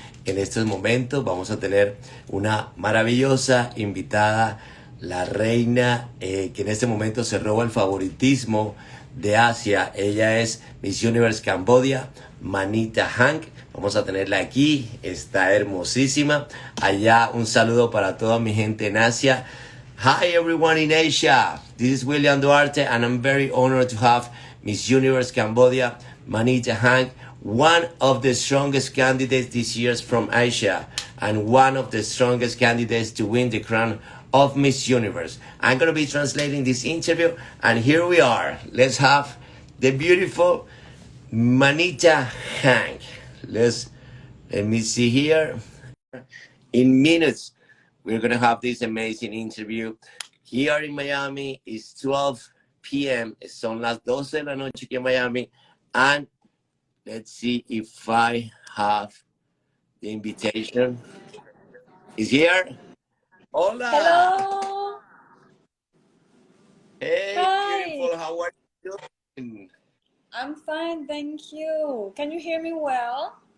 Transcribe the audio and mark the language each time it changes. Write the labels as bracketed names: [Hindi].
[Spanish] En estos momentos vamos a tener una maravillosa invitada, la reina que en este momento se roba el favoritismo de Asia. Ella es Miss Universe Cambodia, Manita Hank. Vamos a tenerla aquí, está hermosísima. Allá un saludo para toda mi gente en Asia. [English] Hi everyone in Asia. This is William Duarte and I'm very honored to have Miss Universe Cambodia, Manita Hank, one of the strongest candidates this year from Asia and one of the strongest candidates to win the crown of Miss Universe. I'm going to be translating this interview and here we are. Let's have the beautiful Manita Hank. Let me see here. In minutes, we're going to have this amazing interview. Here in Miami, it's 12 p.m. [Spanish] Son las 12 de la noche aquí en Miami. [English] And let's see if I have the invitation. Is here? Hola. Hello. Hey, Hi. beautiful. How are you doing? I'm fine, thank you. Can you hear me well?